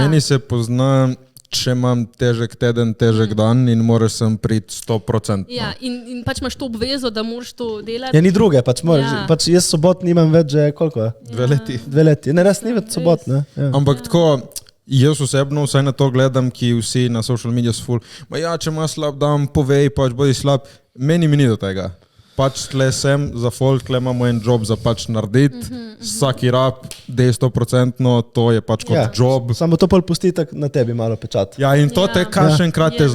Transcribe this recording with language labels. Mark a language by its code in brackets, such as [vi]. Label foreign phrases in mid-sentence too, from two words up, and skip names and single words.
[sl] Meni se pozna, če imam težek teden, težek dan in moraš sem priti 100%. Ja, in pač imaš to obvezo, da moraš to delati. Ja, ni druge, pač, moraš, Ja. pač jaz sobot nimam več že koliko? 2 leti. 2 leti. Ne, res ni več sobot. Ne? Ja. Ampak tako, jaz osebno vsaj na to gledam, ki vsi na [en] social media [sl] so full. Ma ja, če imaš slab dan, povej, pač bodi slab. Meni mi ni do tega. Pač tle sem za folk, tle imamo en job za pač narediti. Vsaki rap, dej 100%, to je pač kot Ja. job. Samo to pol pusti tak na tebi malo pečat. Ja, in to Ja. te kašenkrat te